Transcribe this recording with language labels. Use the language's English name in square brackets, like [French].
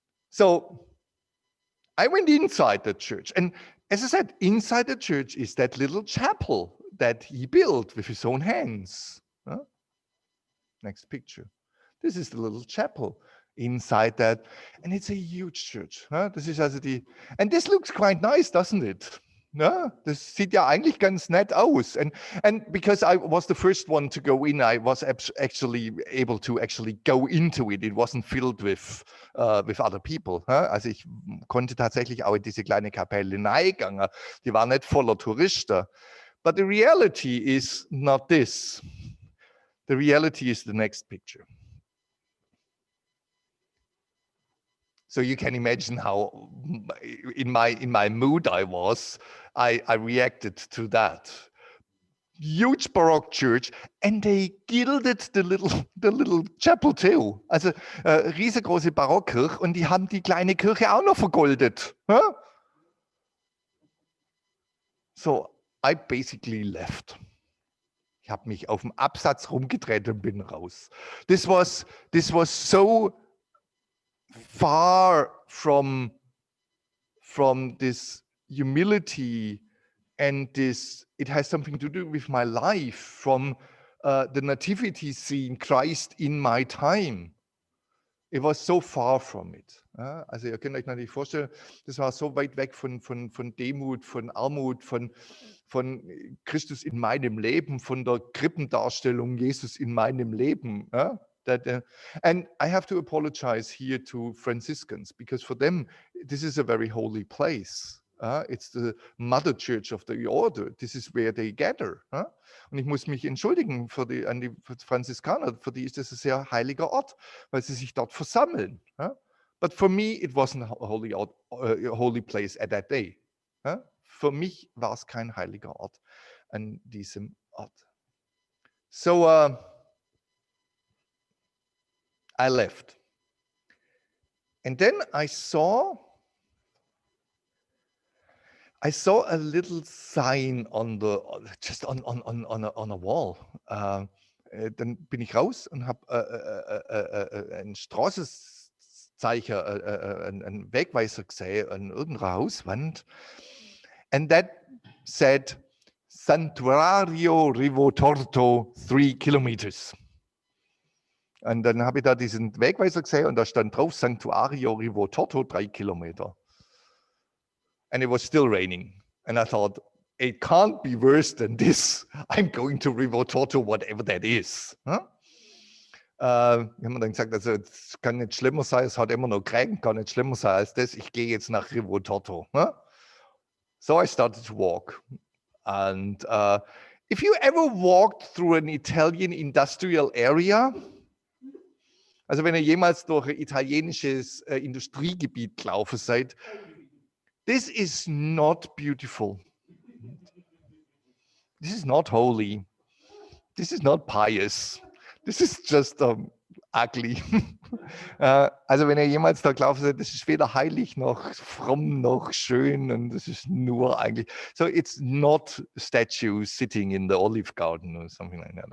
[English] So I went inside the church, and as I said, inside the church is that little chapel that he built with his own hands. Next picture. This is the little chapel inside that, and it's a huge church. [German] Das ist also [English] and this looks quite nice, doesn't it? [German] Das sieht ja eigentlich ganz nett aus. [English] And because I was the first one to go in, I was actually able to go into it. It wasn't filled with other people. [German] Also ich konnte tatsächlich auch in diese kleine Kapelle reingehen. Die war nicht voller Touristen. [English] But the reality is not this. The reality is the next picture. So you can imagine how in my mood I was. I reacted to that. Huge Baroque church, and they gilded the little chapel too. [German] Also riesengroße Barockkirche, und die haben die kleine Kirche auch noch vergoldet. [English] So I basically left. [German] Ich habe mich auf dem Absatz rumgedreht und bin raus. [English] This was so far from this humility and this, it has something to do with my life, from the nativity scene, Christ in my time. It was so far from it. [German] Also ihr könnt euch natürlich vorstellen, das war so weit weg von Demut, von Armut, von Christus in meinem Leben, von der Krippendarstellung Jesus in meinem Leben. [English] And I have to apologize here to Franciscans, because for them, this is a very holy place. It's the mother church of the order. This is where they gather. [German] Und ich muss mich entschuldigen an die Franziskaner, für die ist das ein sehr heiliger Ort, weil sie sich dort versammeln. [English] But for me, it wasn't a holy place at that day. [German] Für mich war es kein heiliger Ort an diesem Ort. [English] So I left. And then I saw a little sign on a wall. [German] Dann bin ich raus und habe ein Straßenzeichen, einen Wegweiser gesehen an irgendeiner Hauswand. [English] And that said, Santuario Rivotorto 3 kilometers. [German] Und dann habe ich da diesen Wegweiser gesehen und da stand drauf Santuario Rivotorto 3 Kilometer. [English] And it was still raining. And I thought, it can't be worse than this. I'm going to Rivotorto, whatever that is. [German] Ich habe mir dann gesagt, also es kann nicht schlimmer sein, es hat immer noch Regen, kann nicht schlimmer sein als das. Ich gehe jetzt nach Rivotorto. [English] So I started to walk. And if you ever walked through an Italian industrial area, [German] also wenn ihr jemals durch ein italienisches Industriegebiet gelaufen seid, [English] this is not beautiful. This is not holy. This is not pious. This is just ugly. [German] Also wenn ihr jemals da gelaufen seid, das ist weder heilig noch fromm noch schön und das ist nur eigentlich. [English] So it's not statues sitting in the olive garden or something like that.